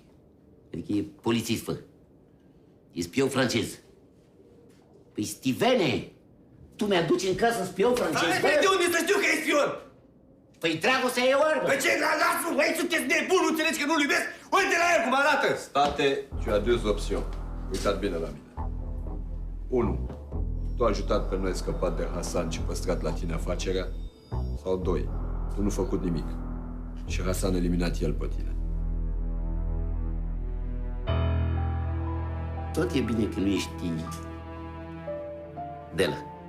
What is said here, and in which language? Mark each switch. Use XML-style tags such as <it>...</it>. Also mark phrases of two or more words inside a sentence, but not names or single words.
<ro>Adică e polițist, fă. E spion francez. Păi, Stivene, tu mi-aduci în casă spion francez, Stai, de unde să știu că e spion? Păi, dragostea e oarbă. Păi ce, lasă-l, băi, sunteți nebun, nu înțelegi că nu-l iubesc? Uite la el cum arată! State,</ro> <fr>tu as deux options.</fr> <ro>Uitați bine la mine. 1. Tu ai ajutat pe noi scăpat de Hasan și păstrat la tine afacerea. Sau 2. Tu nu făcut nimic. Și Hasan a eliminat el pe tine. Tot e bine că nu ești de la.</ro>